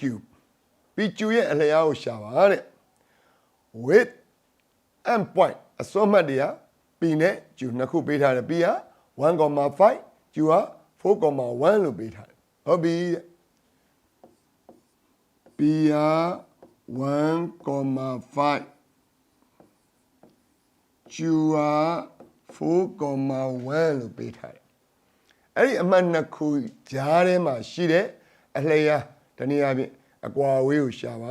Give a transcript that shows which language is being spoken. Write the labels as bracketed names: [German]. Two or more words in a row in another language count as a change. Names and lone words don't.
[Burmese] PQ ရဲ့အလျားကိုရှာပါတဲ့ [English] with end point [Burmese] အစွန်းမှတ်တွေက P နဲ့ Q နှစ်ခုပေးထားတယ် P က 1,5 Q က 4,1 လို့ပေးထားတယ်ဟုတ်ပြီတဲ့ P က 1,5 Q က 4,1 လို့ပေးထားတယ်အဲ့ဒီအမှတ်နှစ်ခုကြားထဲမှာရှိတဲ့အလျားတနည်းအားဖြင့်အကွာအဝေးကိုရှာပါ